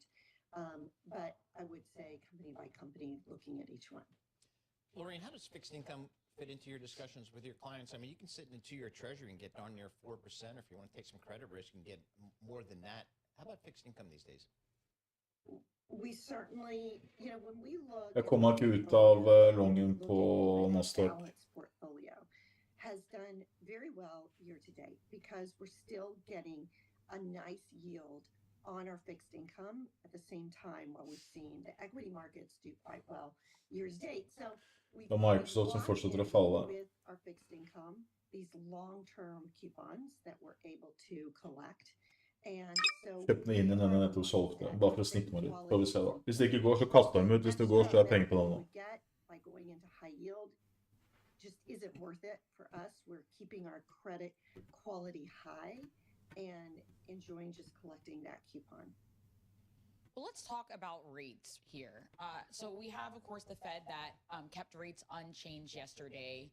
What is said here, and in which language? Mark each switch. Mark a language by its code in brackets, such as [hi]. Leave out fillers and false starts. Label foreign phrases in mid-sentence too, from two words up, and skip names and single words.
[en] But I would say company by company, looking at each one. Lorraine, how does fixed income fit into your discussions with your clients? I mean, you can sit in a 2-year treasury and get darn near 4%, or if you want to take some credit risk and get more than that. How about fixed income these days? We certainly, you know, when we look [no] Jeg kommer ikke ut av longen på Nasdaq. [en] balanced portfolio has done very well year to date because we're still getting a nice yield on our fixed income at the same time while we've seen the equity markets do quite well years to date. So [no] Det er Microsoft som fortsetter å falle. [en] with our fixed income, these long-term coupons that we're able to collect. And so [no] Kjøp den inn i denne nettopp solgte, bare for å snitte meg litt. Får vi se da. Hvis det ikke går, så kaster de ut. Hvis det går, så er penger på den nå. [en] get by going into high yield just isn't worth it for us. We're keeping our credit quality high and enjoying just collecting that coupon. Well, let's talk about rates here. So we have, of course, the Fed that kept rates unchanged yesterday.